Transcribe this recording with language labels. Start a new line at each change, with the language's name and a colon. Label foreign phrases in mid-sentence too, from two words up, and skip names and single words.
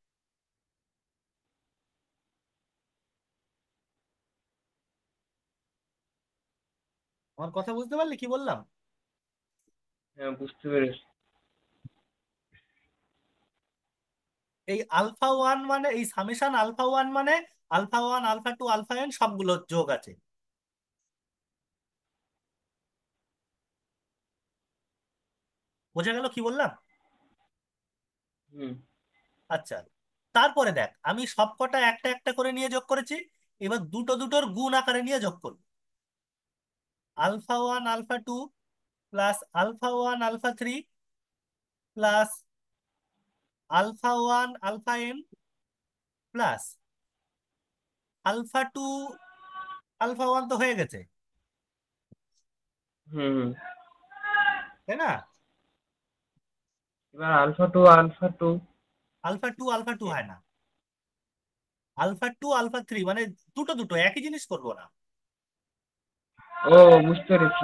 Bangla: আমার কথা বুঝতে পারলি কি বললাম? হ্যাঁ, বুঝতে পেরেছি। এই α1 মানে, এই সামেশন α1 মানে α1 α2 αn সবগুলো যোগ আছে। বোঝা গেল কি বললাম? হুম আচ্ছা, তারপরে দেখ আমি সবকটা একটা একটা করে নিয়ে যোগ করেছি, এবার দুটো দুটোর গুণ আকারে নিয়ে যোগ করব। α1 α2 প্লাস α1 α3 প্লাস α1 αn প্লাস α2 α1 তো হয়ে গেছে, হুম হুম। তাই না? এবার
English: alpha two
Bangla: α2 হয় না, α2 α3 মানে দুটো দুটো একই জিনিস করবো না। ও, বুঝতে পেরেছি।